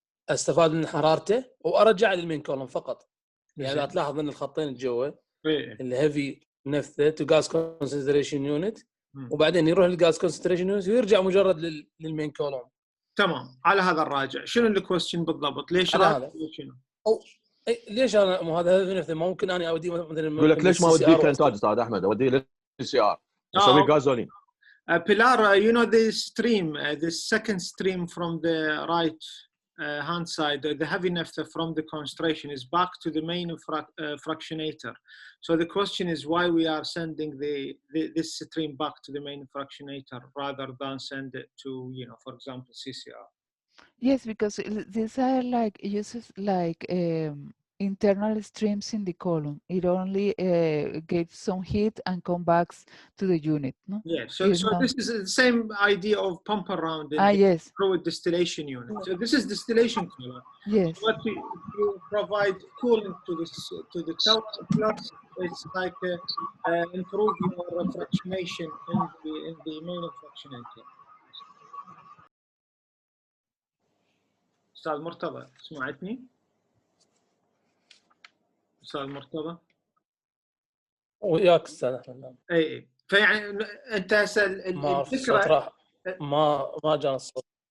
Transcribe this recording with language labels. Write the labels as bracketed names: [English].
[Arabic] استفاد من حرارته وارجع للمين كولوم فقط. يعني اذا تلاحظ ان الخطين جوا الهيفي نفثه تو غاز كونسنتريشن يونت وبعدين يروح للغاز كونسنتريشن يونت ويرجع مجرد للمين كولوم. تمام. على هذا الراجع شنو الكويستشن بالضبط؟ ليش هذا شنو؟ ليش انا مو هذا هيفي نفثه ما ممكن اني اوديه مثلا يقول لك ليش ما اوديه كانتاج استاذ احمد، اوديه للسي سي ار اسوي غازولين. [English] Pilar, you know the stream, the second stream from the right hand side, the heavy naphtha from the concentration is back to the main fractionator. So the question is why we are sending this stream back to the main fractionator rather than send it to, for example, CCR. Yes, because these are like uses like internal streams in the column. It only gives some heat and comes back to the unit. No? Yeah, so this is the same idea of pump around in the yes. fluid distillation unit. So this is distillation column. Yes. So what you provide cooling to the top, plus it's like improve your fractionation in the main fractionator. [Arabic] أستاذ مرتضى سمعتني؟ أستاذ مرتضى؟ وياك أستاذ أحمد. أي فيعني أنت هسه الفكرة ما جانا الصوت.